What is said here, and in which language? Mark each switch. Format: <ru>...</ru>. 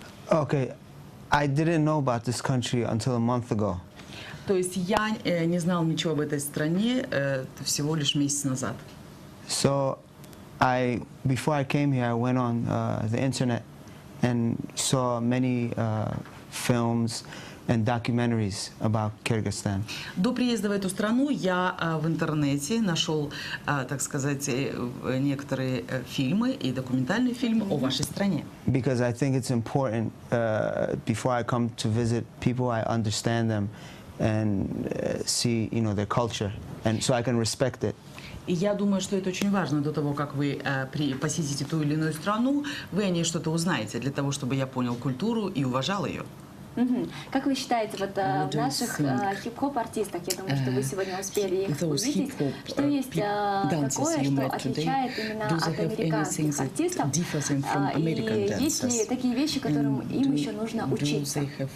<en>Okay, I didn't know about this country until a month ago.</en> <ru>То есть я не знал ничего об этой стране всего лишь месяц назад.</ru> <en>So, before I came here, I went on the internet and saw many films and documentaries about Kyrgyzstan.</en> <ru>До приезда в эту страну я в интернете нашел, так сказать, некоторые фильмы и документальные фильмы о вашей стране.</ru> <en>Because I think it's important, before I come to visit people, I understand them and see, their culture, and so I can respect it.</en> <ru>И я думаю, что это очень важно до того, как вы посетите ту или иную страну, вы о ней что-то узнаете, для того, чтобы я понял культуру и уважал ее. Как вы считаете, вот в наших хип-хоп-артистах, я думаю, что вы сегодня успели их увидеть, что есть такое, что отличает именно от американских артистов, и есть ли такие вещи, которым им еще нужно учиться?</ru>